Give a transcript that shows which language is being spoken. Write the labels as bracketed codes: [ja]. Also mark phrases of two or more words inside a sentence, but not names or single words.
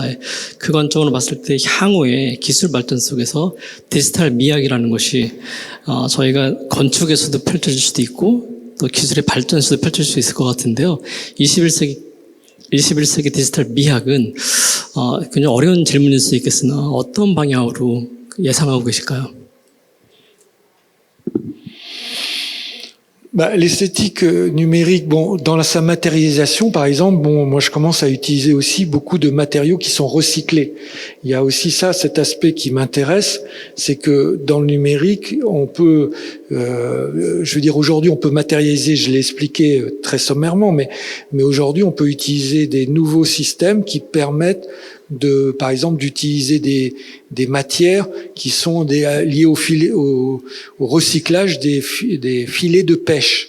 [ko] 그 관점으로 봤을 때 향후의 기술 발전 속에서 디지털 미학이라는 것이 저희가 건축에서도 펼쳐질 수도 있고 또 기술의 발전에서도 펼쳐질 수 있을 것 같은데요. 21세기 디지털 미학은 굉장히 어려운 질문일 수 있겠으나 어떤 방향으로 예상하고 계실까요? [fr] L'esthétique numérique, dans sa matérialisation, par exemple, moi je commence à utiliser aussi beaucoup de matériaux qui sont recyclés. Il y a aussi cet aspect qui m'intéresse, c'est que dans le numérique, on peut, je veux dire aujourd'hui, on peut matérialiser, je l'ai expliqué très sommairement, mais aujourd'hui, on peut utiliser des nouveaux systèmes qui permettent par exemple, d'utiliser des matières qui sont liées au recyclage des filets de pêche.